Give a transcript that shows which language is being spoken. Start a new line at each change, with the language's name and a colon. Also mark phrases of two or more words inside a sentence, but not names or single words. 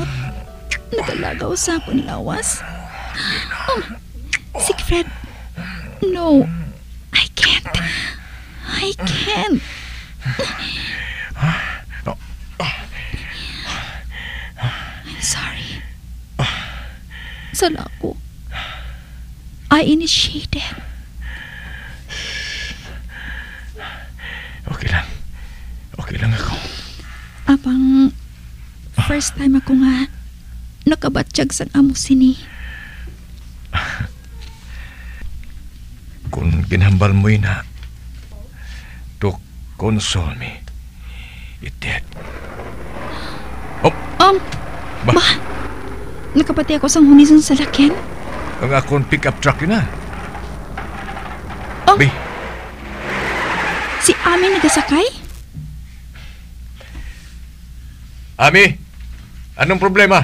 Hiligaynon: Nagalagaw sa akong lawas.
English: Siegfried, no. I can't. I can't. I'm sorry.
Hiligaynon: Sala ko.
English: I initiated.
Hiligaynon: Okay lang. Okay lang ako. Apang
English: first time
Hiligaynon: ako nga nakabatsyag sa amo sini. Kung ginhambal mo na
English: to console me, it did.
Hiligaynon: Oh, ba? Nakapati ako sa hunison sa lakyan. Ang akong pick-up truck yun na. Oh, Bi, si Ami nagasakay?
Filipino: Ami, anong problema?